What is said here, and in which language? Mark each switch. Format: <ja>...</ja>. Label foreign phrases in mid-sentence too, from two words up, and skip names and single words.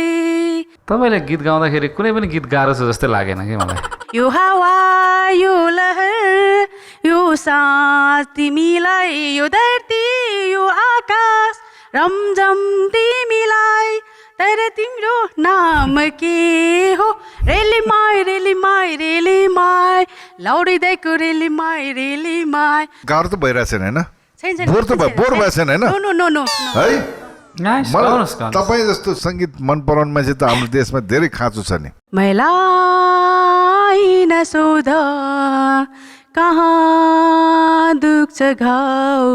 <ne>तपाईँले गीत गाउँदाखेरि कुनै पनि गीत गाह्रो छ जस्तै लागेन कि मलाई। यो हावा यो लहर यो सास तिमीलाई यो धरती यो आकाश रमझम तिमीलाई तर तिम्रो नाम के हो रेली माई लाउडिँदैको रेली माई। गाह्रो त भइरहेको छैन होइन? बोर भइरहेको छैन होइन? नो है मलाई तपाईँ जस्तो सङ्गीत मन पराउने मान्छे त हाम्रो देशमा धेरै खाँचो छ नि। मलाई नसोध कहाँ दुख्छ घाउ</ne>